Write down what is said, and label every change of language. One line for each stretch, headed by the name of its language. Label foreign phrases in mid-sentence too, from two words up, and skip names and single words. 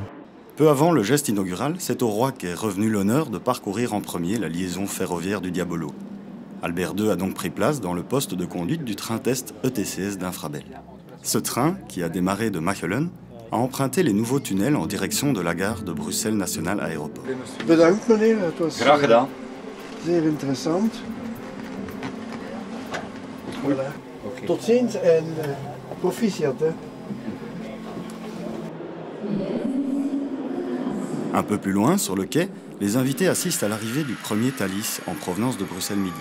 French: Peu avant le geste inaugural, c'est au roi qu'est revenu l'honneur de parcourir en premier la liaison ferroviaire du Diabolo. Albert II a donc pris place dans le poste de conduite du train-test ETCS d'Infrabel. Ce train, qui a démarré de Machelen, a emprunté les nouveaux tunnels en direction de la gare de Bruxelles National Aéroport.
Dutch: Bedankt meneer, het was Graag gedaan. zeer interessant. Voilà. Okay. Tot ziens en proficiat. Hè.
French: Un peu plus loin, sur le quai, les invités assistent à l'arrivée du premier Thalys en provenance de Bruxelles Midi.